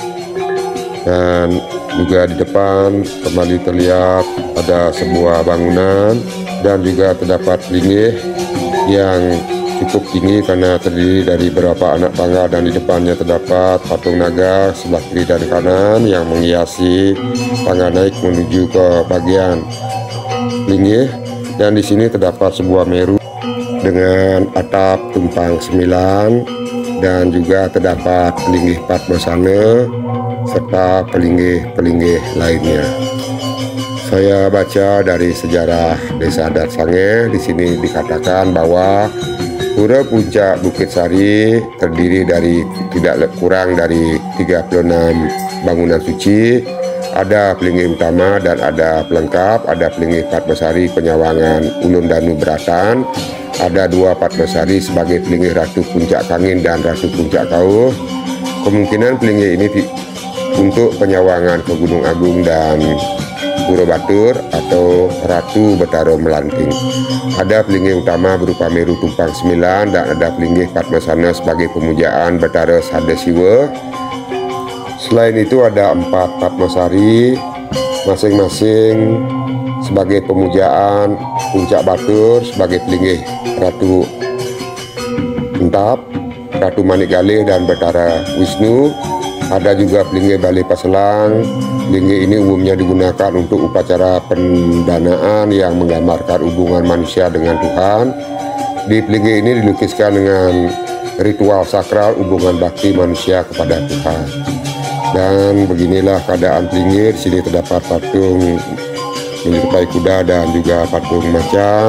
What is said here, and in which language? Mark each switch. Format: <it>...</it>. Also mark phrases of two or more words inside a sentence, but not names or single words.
<id>Dan juga di depan kembali terlihat ada sebuah bangunan, dan juga terdapat linggih yang cukup tinggi karena terdiri dari beberapa anak tangga, dan di depannya terdapat patung naga sebelah kiri dan kanan yang menghiasi tangga naik menuju ke bagian linggih. Dan di sini terdapat sebuah meru dengan atap tumpang 9, dan juga terdapat pelinggih Padmasana serta pelinggih-pelinggih lainnya. Saya baca dari sejarah Desa Adat Sangeh. Di sini dikatakan bahwa Pura Puncak Bukit Sari terdiri dari tidak kurang dari 36 bangunan suci. Ada pelinggih utama dan ada pelengkap. Ada pelinggih Padmasari Penyawangan Ulun Danu Beratan. Ada 2 Padmasari sebagai pelinggih Ratu Puncak Kangin dan Ratu Puncak Kauh. Kemungkinan pelinggih ini untuk penyawangan ke Gunung Agung dan Pura Batur atau Ratu Betara Melanting. Ada pelinggih utama berupa Meru Tumpang 9, dan ada pelinggih Padmasana sebagai pemujaan Betara Sadasiwa. Selain itu ada 4 Padmasari masing-masing sebagai pemujaan Puncak Batur sebagai pelinggih Ratu Entap, Ratu Manikgalih dan Betara Wisnu. Ada juga pelinggih Balai Paselang. Pelinggih ini umumnya digunakan untuk upacara pendanaan yang menggambarkan hubungan manusia dengan Tuhan. Di pelinggih ini dilukiskan dengan ritual sakral hubungan bakti manusia kepada Tuhan. Dan beginilah keadaan pelinggih. Di sini terdapat patung menyerupai kuda dan juga patung macan.</id>